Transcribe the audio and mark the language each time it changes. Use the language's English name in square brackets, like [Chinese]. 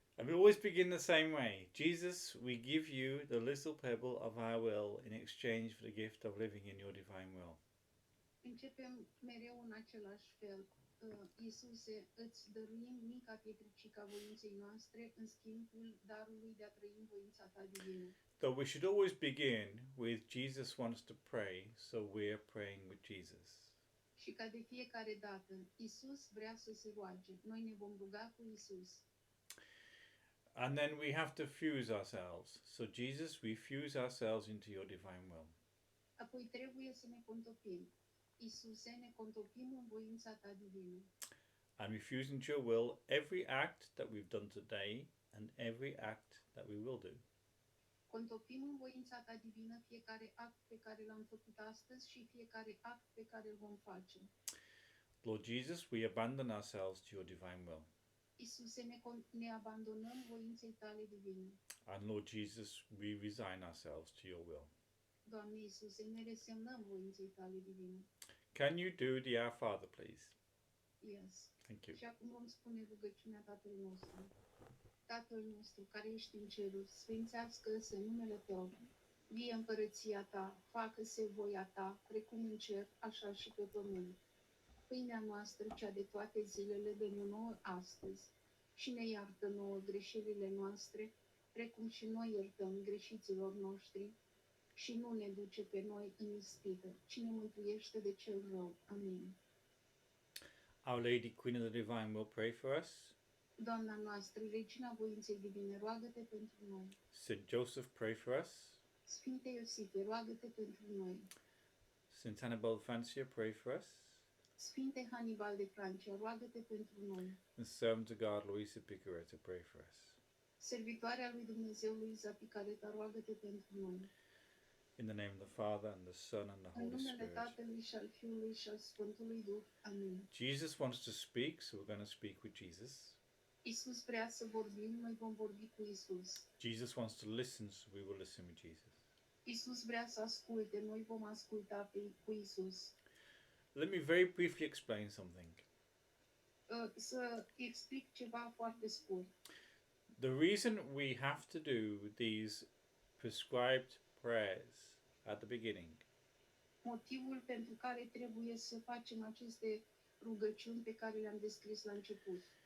[English] And we always begin the same way. Jesus, we give you the little pebble of our will in exchange for the gift of living in your divine will. [Romanian] Începem mereu în același fel. Iisuse, îți dăruim mica pietricica voinței noastre în schimbul darului de a trăi în voința ta divină. [English] Though we should always begin with Jesus wants to pray, so we're praying with Jesus. [Romanian] Și ca de fiecare dată, Isus vrea să se roage. Noi ne vom ruga cu Isus. [English] And then we have to fuse ourselves. So, Jesus, we fuse ourselves into your divine will. [Romanian] Apoi trebuie să ne contopim. Isuse, ne contopim în voința ta divină. [English] And we fuse into your will every act that we've done today and every act that we will do. [Romanian] Contopim în voința ta divină fiecare act pe care l-am făcut astăzi și fiecare act pe care îl vom face. [English] Lord Jesus, we abandon ourselves to your divine will. [Romanian] Isuse, ne abandonăm voinței tale divine. [English] And Lord Jesus, we resign ourselves to your will. [Romanian] Doamne Iisuse, ne resemnăm voinței tale divine. [English] Can you do the Our Father, please? Yes. Thank you. [Romanian] Și acum vom spune rugăciunea Tatălui nostru. Tatăl nostru, care ești în ceruri, sfințească-se numele Tău. Vie împărăția Ta, facă-se voia Ta, precum în cer, așa și pe pământ. Pâinea noastră, cea de toate zilele, dă-ne nouă astăzi și ne iartă nouă greșelile noastre, precum și noi iertăm greșiților noștri, și nu ne duce pe noi în ispită, ci ne mântuiește de cel rău. Amin. [English] Our Lady, Queen of the Divine, will pray for us. [Romanian] Doamna noastră, Regina voinței divine, roagă-te pentru noi. [English] Saint Joseph, pray for us. [Romanian] Sfinte Iosife, roagă-te pentru noi. [English] Saint Hannibal Francia, pray for us. [Romanian] Sfinte Hannibal de Francia, roagă-te pentru noi. [English] And Servant of God, Louisa Picaretta, pray for us. [Romanian] Servitoarea lui Dumnezeu, Luisa Picareta, roagă-te pentru noi. [English] In the name of the Father, and the Son, and the [Romanian] În [English] Holy [Romanian] numele [English] Spirit. [Romanian] Tatălui și al Fiului și al Sfântului Duh. Amin. [English] Jesus wants to speak, so we're going to speak with Jesus. [Romanian] Isus vrea să vorbim, noi vom vorbi cu Isus. [English] Jesus wants to listen, so we will listen with Jesus. [Romanian] Isus vrea să asculte, noi vom asculta cu Isus. [English] Let me very briefly explain something. [Romanian] Să explic ceva foarte scurt. [English] The reason we have to do these prescribed prayers at the beginning [Romanian] Motivul pentru care trebuie să facem aceste rugăciuni pe care le-am descris la început